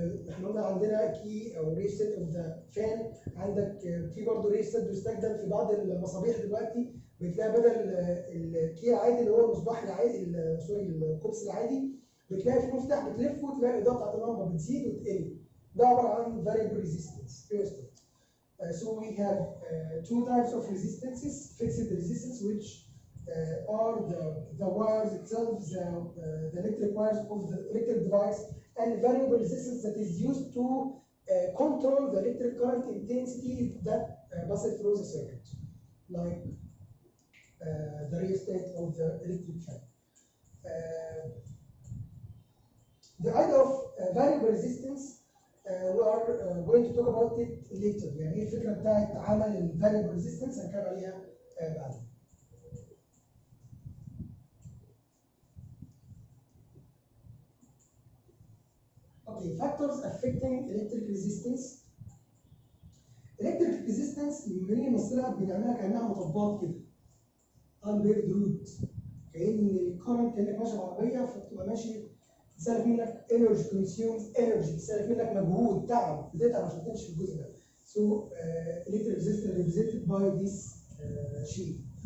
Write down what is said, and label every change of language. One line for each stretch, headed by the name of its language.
Arabic: احنا قلنا عندنا
English: كي او resistant of the fan,
Arabic: عندك في برضه ريزيستنت بيستخدم في بعض المصابيح دلوقتي، بتلاقي بدل الكي العادي اللي هو المصباح العادي، سوري الكوبس العادي، بتلاقي في مفتاح بتلفه وتلاقي الاضاءه بتاعت اللمبه بتزيد وتقل. ده عباره عن variable resistance.
English: So we have two types of resistances: fixed resistance, which are the wires itself, the electric wires of the electric device, and variable resistance that is used to control the electric current intensity that passes through the circuit, like the resistor of the electric fan. The idea of variable resistance we are going to talk about it later.
Arabic: يعني ايه الفكره بتاعت عمل ال variable resistance هنتكلم عليها بعدين.
English: Okay, factors affecting electric resistance.
Arabic: Electric resistance لما بنيجي نمثلها بنعملها كانها مطبات كده.
English: unpaved road.
Arabic: كأن الكرنت كأنك ماشي بعربية فبتبقى ماشي تستهلك منك
English: energy consumes energy،
Arabic: تستهلك منك مجهود تعب بتتعب عشان تمشي في الجزء ده.
English: So electric resistance represented by this sheet.